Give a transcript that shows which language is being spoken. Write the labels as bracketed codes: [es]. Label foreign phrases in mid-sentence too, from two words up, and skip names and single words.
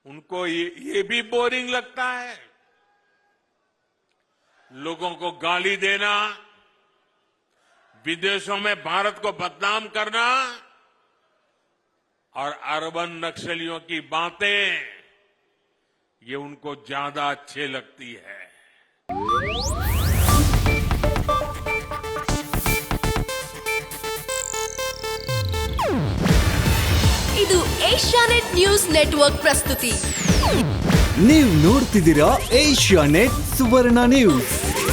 [hi] उनको ये भी बोरिंग लगता है। लोगों को गाली देना, विदेशों में भारत को बदनाम करना और अर्बन नक्सलियों की बातें, ये उनको ज्यादा अच्छी लगती है। [kn] ಇದು ಏಷ್ಯಾನೆಟ್ ನ್ಯೂಸ್ ನೆಟ್ವರ್ಕ್ ಪ್ರಸ್ತುತಿ. ನೀವು ನೋಡ್ತಿದ್ದೀರಾ ಏಷ್ಯಾನೆಟ್ ಸುವರ್ಣ ನ್ಯೂಸ್.